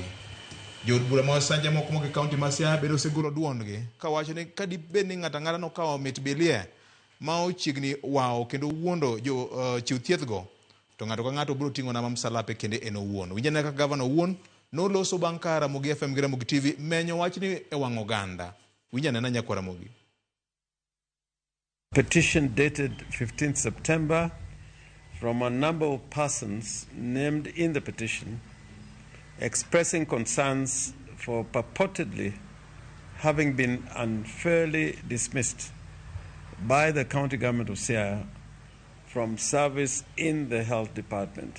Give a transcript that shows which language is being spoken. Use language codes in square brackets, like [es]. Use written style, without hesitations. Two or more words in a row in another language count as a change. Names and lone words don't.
[luo] Jod bura ma sanja moko moke kaunti ma Siaya bedo segolo duondgi ka wacho ni ka dibed ni ng'ata ng'ata nokawo mit bilie ma ochiegni wao kendo wuondo jo chiw thieth go to ng'ato ka ng'ato biro ting'o nama msalape kende en owuon. Winjane ka gavana owuon noloso bang' ka Ramogi FM gi Ramogi TV menyo wachni e wang' oganda. Winjane na nyakwara Ramogi. [en] Petition dated 15th September from a number of persons named in the petition expressing concerns for purportedly having been unfairly dismissed by the county government of Siaya from service in the health department.